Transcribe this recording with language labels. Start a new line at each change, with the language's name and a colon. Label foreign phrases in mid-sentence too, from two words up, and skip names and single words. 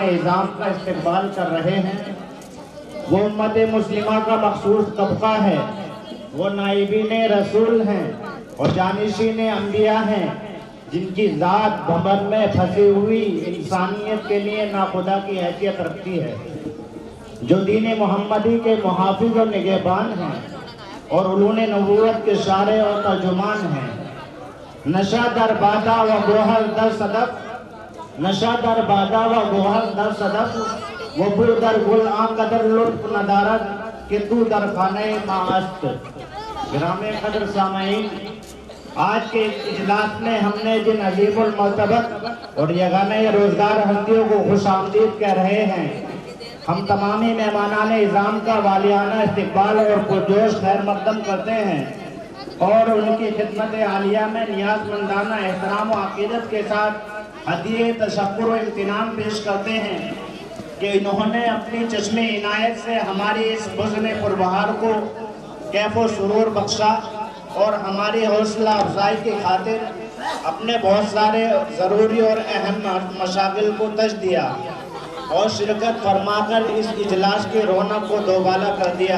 Urdu: اعظام کا استقبال کر رہے ہیں، وہ امت مسلمہ کا مخصوص طبقہ ہے، وہ نائبین رسول ہیں اور جانشین انبیاء ہیں، جن کی ذات بھنور میں پھنسی ہوئی انسانیت کے لیے ناخدا کی حیثیت رکھتی ہے، جو دین محمدی کے محافظ و نگہبان ہیں اور علوم نبوت کے شارح اور ترجمان ہیں۔
Persian: نشہ در بادا و گوہر در صدف، نشہ در بادا و گوہر در صدف، وہ بو در گل آن قدر لطف ندارت کہ تو در خانہ ماست۔
Urdu: گرامی قدر سامعین، آج کے اجلاس میں ہم نے جن عظیم المرتبت اور یگانہ روزگار ہستیوں کو خوش آمدید کہہ رہے ہیں، ہم تمامی مہمانان اعظام کا والیانہ استقبال اور پرجوش خیر مقدم کرتے ہیں اور ان کی خدمت عالیہ میں نیاز مندانہ احترام و عقیدت کے ساتھ ہدیہ تشکر و امتنان پیش کرتے ہیں کہ انہوں نے اپنی چشم عنایت سے ہماری اس بزم پربہار کو کیف و سرور بخشا اور ہماری حوصلہ افزائی کی خاطر اپنے بہت سارے ضروری اور اہم مشاغل کو تج دیا اور شرکت فرما کر اس اجلاس کی رونق کو دوبالا کر دیا۔